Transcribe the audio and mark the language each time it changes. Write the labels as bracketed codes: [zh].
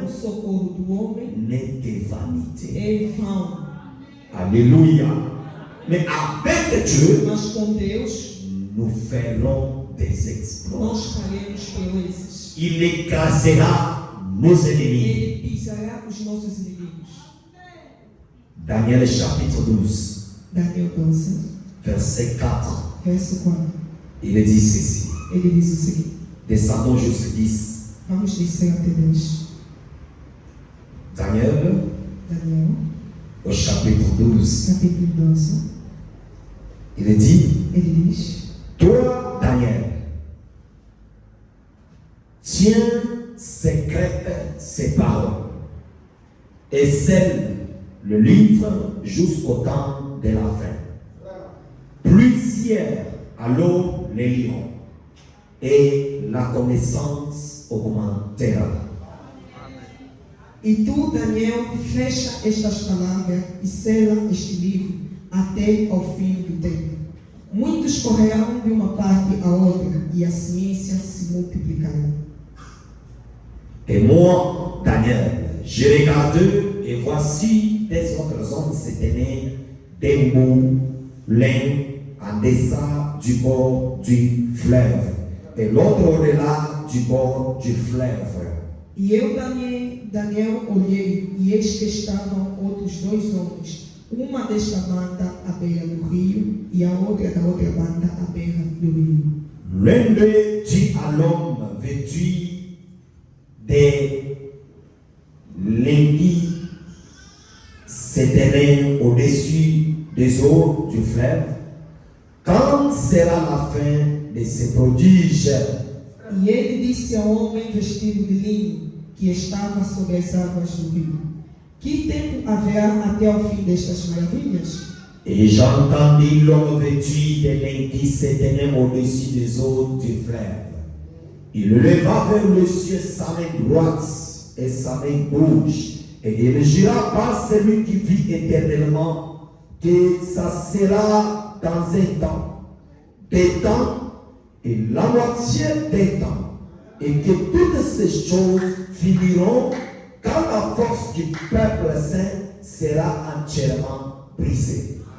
[pt] O socorro do homem [fr] n'est que vanité. [pt] é vão, [fr] Alléluia. Mais avec Dieu, [pt] mas com Deus [fr] nous ferons des exploits. [pt] nós faremos proezas. [fr] Il écrasera nos ennemis. [pt] Ele pisará os nossos inimigos. [fr] Daniel chapitre 12, [pt] Daniel 12, [fr] verset 4. [pt] verso 4. [fr] Il dit ceci. [pt] Ele diz o seguinte: [fr] Descendons jusqu'à 10. [pt] vamos descer até 10. [fr] Daniel, [pt] Daniel, [fr] au chapitre 12, [pt] capítulo 12. [fr] il dit, [pt] Ele diz: [fr] toi, Daniel, tiens secrètes ces paroles et scelle le livre jusqu'au temps de la fin. Plusieurs alors les liront et la connaissance augmentera. [pt] E tu, Daniel, fecha estas palavras e sela este livro até ao fim do tempo. Muitos correrão de uma parte à outra e a ciência se multiplicará. [fr] Et moi, Daniel, j'ai regardé et voici des autres hommes se tenaient debout l'un en deçà du bord du fleuve et l'autre au-delà du bord du fleuve. [pt] E eu, Daniel, olhei, e eis que estavam outros dois homens, uma desta banda à beira do rio, e a outra da outra banda à beira do rio. [fr] L'un d'eux dit à l'homme vêtu de lentilles se tenait au-dessus des eaux du fleuve. Quand sera la fin de ces prodiges? [pt] E ele disse ao homem vestido de linho, que estava sobre as águas do rio: que tempo haverá até ao fim destas maravilhas? [fr] Et j'entendis l'homme vêtu de lentilles se tenait au-dessus des eaux du fleuve. Il leva vers le ciel sa main droite et sa main gauche, et il jura par celui qui vit éternellement que ça sera dans un temps, des temps et la moitié des temps, et que toutes ces choses finiront quand la force du peuple saint sera entièrement brisée.